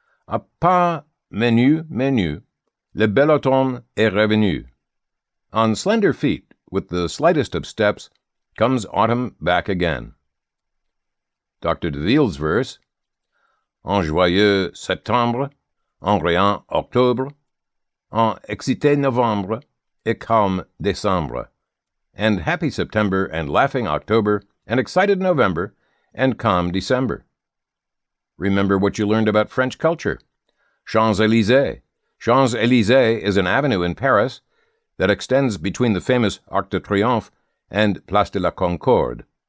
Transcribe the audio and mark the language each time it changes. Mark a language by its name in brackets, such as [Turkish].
[French] À pas menu, le bel automne est revenu. [English] On slender feet, with the slightest of steps, comes autumn back again. Dr. DeVille's verse, [French] En joyeux septembre, en riant octobre, en excité novembre, et calme décembre. [English] And happy September, and laughing October, and excited November, and calm December. Remember what you learned about French culture. Champs-Élysées. Champs-Élysées is an avenue in Paris that extends between the famous Arc de Triomphe and Place de la Concorde.